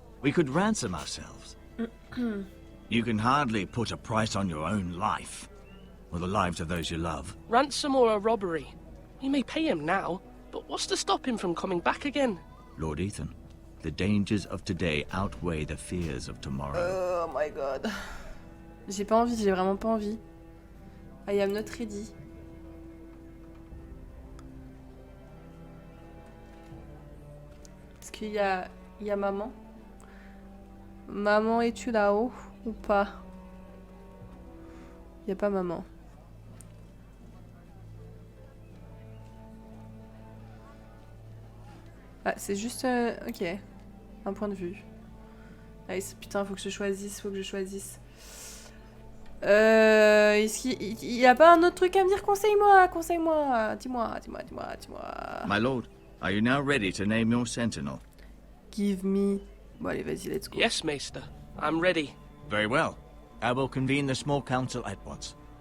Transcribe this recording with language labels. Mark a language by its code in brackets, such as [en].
[en] We could ransom ourselves. You can hardly put a price on your own life, or the lives of those you love. Ransom or a robbery? We may pay him now, but what's to stop him from coming back again? Lord Ethan, the dangers of today outweigh the fears of tomorrow. Oh my god. [fr] J'ai pas envie, j'ai vraiment pas envie. [en] I am not ready. [fr] Est-ce qu'il y a maman? Maman, es-tu là-haut ou pas? Il y a pas maman. Ah, c'est juste... ok. Un point de vue. Nice. Putain, faut que je choisisse, Est-ce qu'il y a pas un autre truc à me dire? Conseille-moi. Dis-moi. [en] My lord, are you now ready to name your sentinel? Give me... [fr] Bon, allez, vas-y, [en] let's go. Yes, Maester. I'm ready. Very well. I will convene the small council at once.